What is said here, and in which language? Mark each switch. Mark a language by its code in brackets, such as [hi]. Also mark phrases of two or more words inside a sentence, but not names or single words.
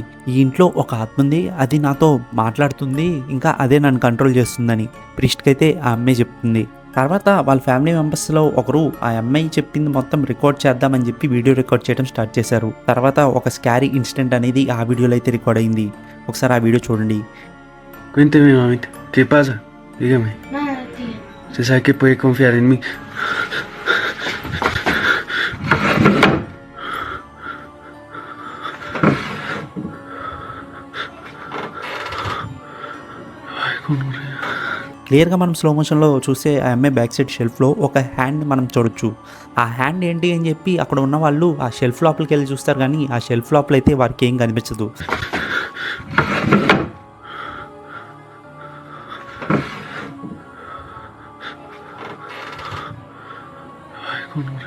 [te] "ఈ ఇంట్లో ఒక ఆత్మ ఉంది. అది నాతో మాట్లాడుతుంది. ఇంకా అదే నన్ను కంట్రోల్ చేస్తుందని." ప్రీస్ట్‌కైతే ఆ అమ్మాయి చెప్తుంది. తర్వాత వాళ్ళ [en] family members [te] ఒకరు ఆ అమ్మాయి చెప్పింది మొత్తం రికార్డ్ చేద్దామని చెప్పి [en] video record [te] చేయడం స్టార్ట్ చేశారు. తర్వాత ఒక [en] scary incident [te] అనేది ఆ వీడియోలో అయితే రికార్డ్ అయింది. ఒకసారి ఆ వీడియో చూడండి. [es] Cuénteme, mamita, ¿qué pasa? Dígame. Nada, tío. Usted sabe que puede confiar en mí. Ay, gonorrea. [te] క్లియర్‌గా మనం [en] slow motion [te] చూస్తే ఆ అమ్మాయి [en] back side shelf [te] ఒక హ్యాండ్ మనం చూడొచ్చు. ఆ హ్యాండ్ ఏంటి అని చెప్పి అక్కడ ఉన్న వాళ్ళు ఆ షెల్ఫ్ లోపలికెళ్ళి చూస్తారు గానీ, ఆ షెల్ఫ్ లోపలైతే వారికేం కనిపించదు. [es] Ay, gonorrea.